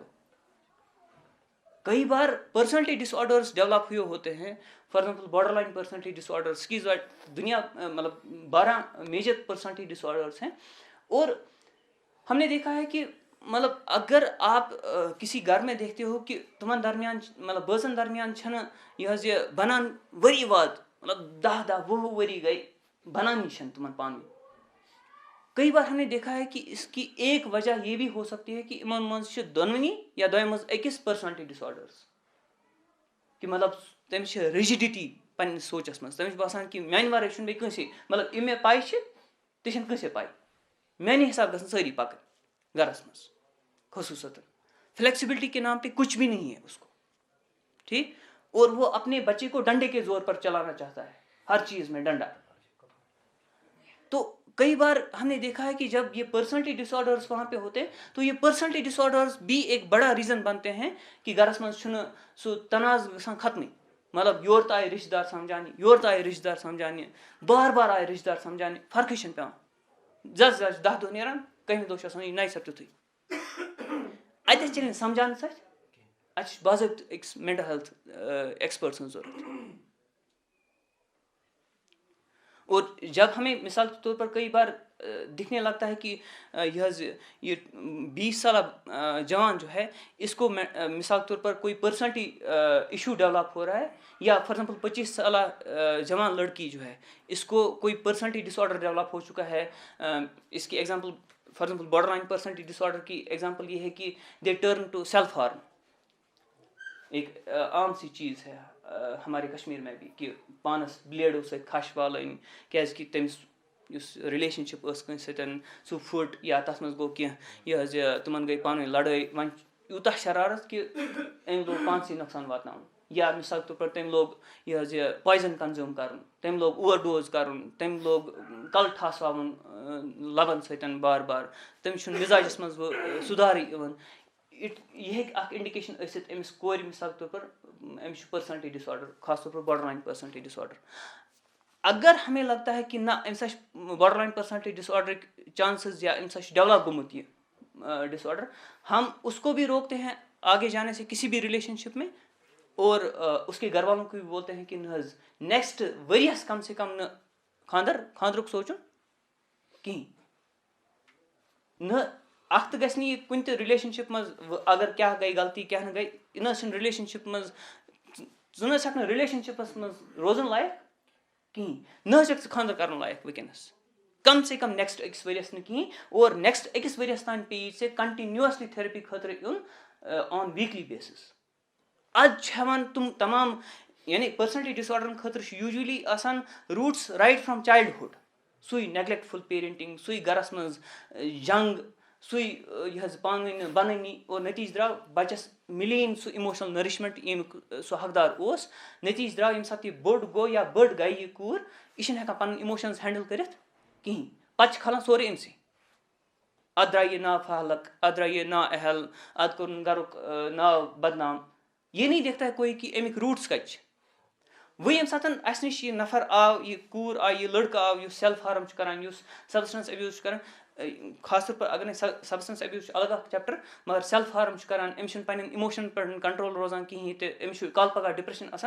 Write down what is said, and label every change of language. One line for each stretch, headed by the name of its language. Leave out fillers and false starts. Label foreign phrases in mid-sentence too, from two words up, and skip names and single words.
Urdu: کئی بار
English: personality disorders develop
Urdu: ہوئے ہوتے ہیں.
English: for example borderline personality disorder schizoid
Urdu: دنیا مطلب 12
English: major personality disorders
Urdu: ہیں. اور ہم نے دیکھا ہے کہ مطلب اگر آپ کسی گھر میں دیکھتے ہو کہ
Kashmiri: تمن درمیان مطلب بٲژن درمیان چھنہٕ یہ بنان ؤری واد مطلب 10 ؤری گئی بنانی چھنہٕ تمن پانہٕ ؤنۍ.
Urdu: کئی بار ہم نے دیکھا ہے کہ اس کی ایک وجہ یہ بھی ہو سکتی ہے کہ
Kashmiri: یمن منٛز چھِ دۄنوٕنی یا دۄیو منٛز أکِس پٔرسنالٹی ڈِس آرڈٲرٕس کہ مطلب تٔمِس چھِ رِجِڈِٹی پننِس سونٛچس منٛز. تٔمِس چھُ باسان کہ میانہِ ورٲے چھُنہٕ بیٚیہِ کٲنٛسے مطلب یہِ مےٚ پاے چھِ تہِ چھنہٕ کٲنٛسے پاے. میانہِ حساب گژھن سٲری پکٕنۍ گرس منٛز خصوصاً.
Urdu: فلیکسیبلٹی کے نام پہ کچھ بھی نہیں ہے اس کو, ٹھیک. اور وہ اپنے بچے کو ڈنڈے کے زور پر چلانا چاہتا ہے, ہر چیز میں ڈنڈا. تو کئی بار ہم نے دیکھا ہے کہ جب یہ
English: personality disorders
Urdu: وہاں پہ ہوتے ہیں تو یہ
English: personality disorders
Urdu: بھی ایک بڑا ریزن بنتے ہیں کہ
Kashmiri: گرس منٛز چھُنہٕ سُہ تناز گژھان ختمٕے. مطلب یورٕ تہٕ آیہِ رشتہٕ دار سمجھاونہِ, یورٕ تہٕ آیہِ رشتہٕ دار سمجھاونہِ, بار بار آیہِ رشتہٕ دار سمجھاونہِ, فرقٕے چھنہٕ پیٚوان. زٕ 10 دۄہ نیران, کٔہمہِ دۄہ چھُ آسان یہِ نَیہِ سَر تیُتھُے. اَتٮ۪تھ چلہِ نہٕ سمجھاونہٕ سۭتۍ, اَتہِ چھُ باضٲبطہٕ أکِس
English: mental health expert
Kashmiri: سٕنٛز ضروٗرت.
Urdu: اور جب ہمیں مثال کے طور پر کئی بار دکھنے لگتا ہے کہ یہ 20 سالہ جوان جو ہے اس کو مثال کے طور پر کوئی
English: personality issue develop
Urdu: ہو رہا ہے, یا
English: for example
Urdu: 25 سالہ جوان لڑکی جو ہے اس کو کوئی
English: personality disorder develop
Urdu: ہو چکا ہے. اس کی
English: example for example borderline personality disorder
Urdu: کی ایگزامپل یہ ہے کہ
English: they turn to self harm.
Urdu: ایک عام سی چیز ہے ہمارے کشمیر میں بھی کہ
Kashmiri: پانس بلیڈو سۭتۍ کھش والٕنۍ کیازِ کہ تٔمِس یُس رِلیشن شِپ ٲس کٲنٛسہِ سۭتۍ سُہ پھُٹ یا تَتھ منٛز گوٚو کینٛہہ یہِ حظ یہِ تِمن گٔے پانہٕ ؤنۍ لڑٲے, وۄنۍ یوٗتاہ شرارت کہ أمۍ لوگ پانسٕے نۄقصان واتناوُن. یا
Urdu: مثال کے طور پر
Kashmiri: تٔمۍ لوگ یہِ حظ یہِ
English: poison consume
Kashmiri: کرُن, تٔمۍ لوگ
English: over dose
Kashmiri: کرُن, تٔمۍ لوگ کلہٕ ٹھاسراوُن لبن سۭتۍ بار بار, تٔمِس چھُنہٕ مِزاجس منٛز سُدھارٕے یِوان. یہ ہیٚکہِ اکھ انڈِکیشن ٲسِتھ أمِس کورِ
Urdu: مثال کے طور پر
Kashmiri: أمِس چھُ
English: personality disorder,
Kashmiri: خاص طور پر
English: borderline personality disorder.
Urdu: اگر ہمیں لگتا ہے کہ نہ
Kashmiri: أمِس چھِ بارڈر لائن پرسنالٹی ڈس آرڈرٕکۍ چانسز یا أمِس چھِ ڈیولپ گوٚمُت یہ ڈس آرڈر,
Urdu: ہم اس کو بھی روکتے ہیں آگے جانے سے کسی بھی ریلیشن شپ میں, اور اس کے گھر والوں کو بھی بولتے ہیں کہ
Kashmiri: نہ حظ نیکسٹ ؤریس کم سے کم نہٕ خاندرُک سونچُن کِہیٖنۍ. نہ اکھ تہٕ گژھِ نہٕ یہِ کُنہِ تہِ رِلیشن شپ منٛز اگر کیاہ گٔے غلطی کیاہ نہٕ گٔے, یہِ نہ حظ چھِنہٕ رِلیشن شپ منٛز ژٕ نہ حظ چھکھ نہٕ رِلیشن شپس منٛز روزُن لایق کِہیٖنۍ, نہ حظ چھکھ ژٕ خاندر کرُن لایق وٕنکیٚنس,
Urdu: کم سے کم
Kashmiri: نیکسٹ أکِس ؤریس نہٕ کِہیٖنۍ. اور نیکسٹ أکِس ؤریس تانۍ پیٚیی ژےٚ کنٹِنیوسلی تھیرپی خٲطرٕ یُن
English: on weekly basis.
Kashmiri: اَز چھِ ہٮ۪وان تِم تمام یعنی پٔرسنالٹی ڈِس آرڈرن خٲطرٕ چھُ یوٗجؤلی آسان
English: roots right from childhood.
Kashmiri: سُے نیگلیکٹفُل پیرنٹنگ, سُے گرس منٛز جنگ, سُے یہِ حظ پانہٕ ؤنۍ بنٲنی, اور نٔتیٖجہٕ درٛاو بچس مِلے نہٕ سُہ
English: emotional nourishment
Kashmiri: ییٚمیُک سُہ حقدار اوس. نٔتیٖجہٕ درٛاو ییٚمہِ ساتہٕ یہِ بوٚڑ گوٚو یا بٔڑ گٔیہِ یہِ کوٗر, یہِ چھنہٕ ہٮ۪کان پنٕنۍ اِموشنز ہینڈل کٔرِتھ کِہیٖنۍ. پتہٕ چھِ کھلان سورُے أمسٕے. اتھ درٛاے یہِ نا فالق, اتھ درٛاے یہِ نا اہل, اتھ کوٚرُن گرُک ناو بدنام.
Urdu: یہ نہیں دیکھتا ہے کوئی کہ
Kashmiri: امیُک روٗٹس کتہِ چھِ. وۄنۍ ییٚمہِ ساتہٕ اَسہِ نِش یہِ نفر آو, یہِ کوٗر آیہِ, یہِ لڑکہٕ آو یُس
English: self harm
Kashmiri: چھُ کران, یُس
English: substance abuse
Kashmiri: چھُ کران, خاص طور پر اگر نہٕ
English: substance abuse
Kashmiri: چھُ الگ اکھ چیپٹر, مگر
English: self harm
Kashmiri: چھُ کران, أمِس چھُنہٕ پننٮ۪ن اِموشنن پٮ۪ٹھ کنٹرول روزان کِہیٖنۍ تہِ, أمِس چھُ کالہٕ پگہہ ڈپریشن آسان.